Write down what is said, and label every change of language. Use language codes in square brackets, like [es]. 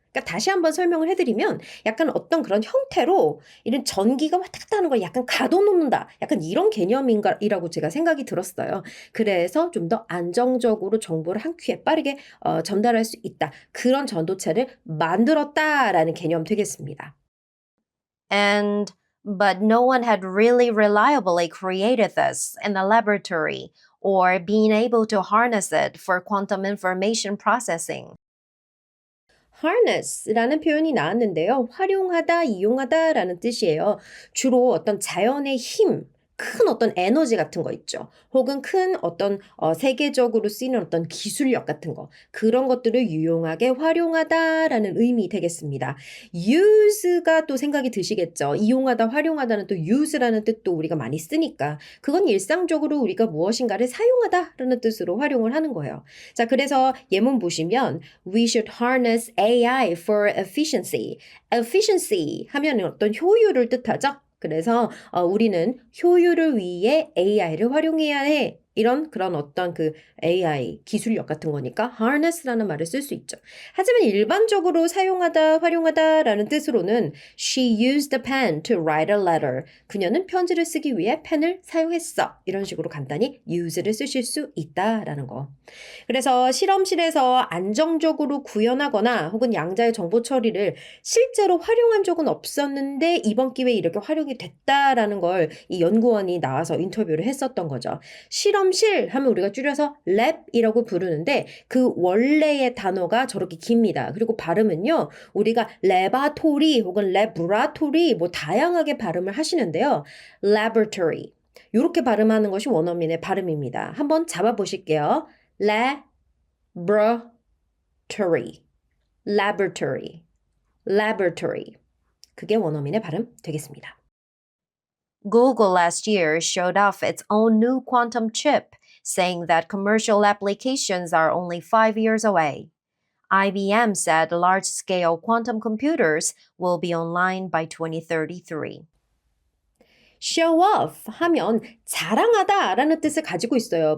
[ko] 그러니까 다시 한번 설명을 해드리면 약간 어떤 그런 형태로 이런 전기가 왔다 갔다 하는 걸 약간 가둬놓는다. 약간 이런 개념인가이라고 제가 생각이 들었어요. 그래서 좀 더 안정적으로 정보를 한 큐에 빠르게 전달할 수 있다. 그런 전도체를 만들었다라는 개념 되겠습니다. [en] But no one had really reliably created this in the laboratory or been able to harness it for quantum information processing. [ko] harness라는 표현이 나왔는데요. 활용하다, 이용하다라는 뜻이에요. 주로 어떤 자연의 힘, 큰 어떤 에너지 같은 거 있죠. 혹은 큰 어떤 세계적으로 쓰이는 어떤 기술력 같은 거. 그런 것들을 유용하게 활용하다라는 의미 되겠습니다. use가 또 생각이 드시겠죠. 이용하다, 활용하다는 또 use라는 뜻도 우리가 많이 쓰니까. 그건 일상적으로 우리가 무엇인가를 사용하다라는 뜻으로 활용을 하는 거예요. 자, 그래서 예문 보시면 [en] We should harness AI for efficiency. [ko] efficiency 하면 어떤 효율을 뜻하죠. 그래서 우리는 효율을 위해 AI를 활용해야 해. 이런 그런 어떤 그 AI 기술력 같은 거니까 harness라는 말을 쓸 수 있죠. 하지만 일반적으로 사용하다, 활용하다라는 뜻으로는 [en] She used a pen to write a letter. [ko] 그녀는 편지를 쓰기 위해 펜을 사용했어. 이런 식으로 간단히 use를 쓰실 수 있다라는 거. 그래서 실험실에서 안정적으로 구현하거나 혹은 양자의 정보 처리를 실제로 활용한 적은 없었는데 이번 기회에 이렇게 활용이 됐다라는 걸 이 연구원이 나와서 인터뷰를 했었던 거죠. 실험실 하면 우리가 줄여서 랩이라고 부르는데 그 원래의 단어가 저렇게 깁니다. 그리고 발음은요. 우리가 레바토리 혹은 레브라토리 뭐 다양하게 발음을 하시는데요. laboratory 이렇게 발음하는 것이 원어민의 발음입니다. 한번 잡아보실게요. [en] laboratory, laboratory, laboratory. [ko] 그게 원어민의 발음 되겠습니다. [en] Google last year showed off its own new quantum chip, saying that commercial applications are only 5 years away. IBM said large scale quantum computers will be online by 2033. [ko] show off 하면 자랑하다라는 뜻을 가지고 있어요.